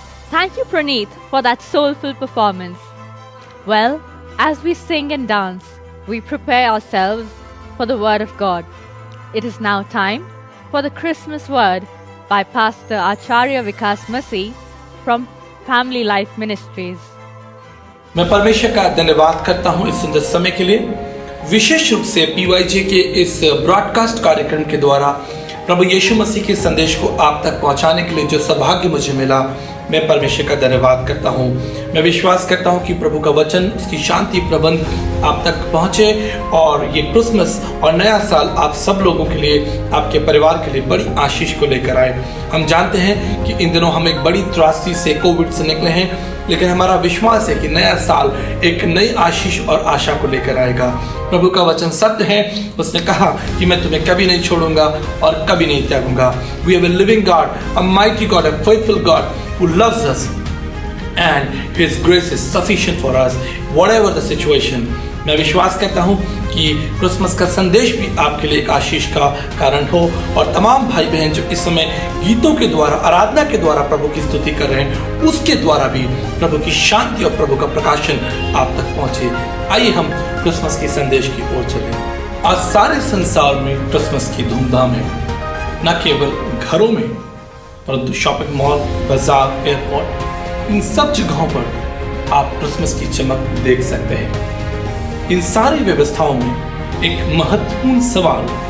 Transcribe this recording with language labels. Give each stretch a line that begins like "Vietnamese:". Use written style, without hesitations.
English: Thank you, Praneeth, for that soulful performance. Well, as we sing and dance, we prepare ourselves for the Word of God. It is now time for the Christmas Word by Pastor Acharya Vikas Masi from Family Life Ministries.
Hindi: मैं परमेश्वर का धन्यवाद करता हूं इस सुंदर समय के लिए, विशेष रूप से पीवाईजे के इस ब्रॉडकास्ट कार्यक्रम के द्वारा प्रभु यीशु मसीह के संदेश को आप तक पहुंचाने के लिए जो सौभाग्य मुझे मिला, मैं परमेश्वर का धन्यवाद करता हूं। मैं विश्वास करता हूं कि प्रभु का वचन, उसकी शांति प्रबंध आप तक पहुंचे और ये क्रिसमस और नया साल आप सब लोगों के लिए, आपके परिवार के लिए बड़ी आशीष को लेकर आए। हम जानते हैं कि इन दिनों हम एक बड़ी त्रासदी से, कोविड से निकले हैं, लेकिन हमारा विश्वास है कि नया साल एक नई आशीष और आशा को लेकर आएगा। प्रभु का वचन सत्य है, उसने कहा कि मैं तुम्हें कभी नहीं छोड़ूंगा और कभी नहीं त्यागूंगा।
English: We have a living God, a mighty God, a faithful God who loves us and His grace is sufficient for us whatever the situation।
Hindi: मैं विश्वास करता हूँ कि क्रिसमस का संदेश भी आपके लिए एक आशीष का कारण हो और तमाम भाई बहन जो इस समय गीतों के द्वारा, आराधना के द्वारा प्रभु की स्तुति कर रहे हैं, उसके द्वारा भी प्रभु की शांति और प्रभु का प्रकाशन आप तक पहुंचे। आइए हम क्रिसमस के संदेश की ओर चलें। आज सारे संसार में क्रिसमस की धूमधाम है, न केवल घरों में परंतु शॉपिंग मॉल, बाजार, एयरपोर्ट, इन सब जगहों पर आप क्रिसमस की चमक देख सकते हैं। इन सारी व्यवस्थाओं में एक महत्वपूर्ण सवाल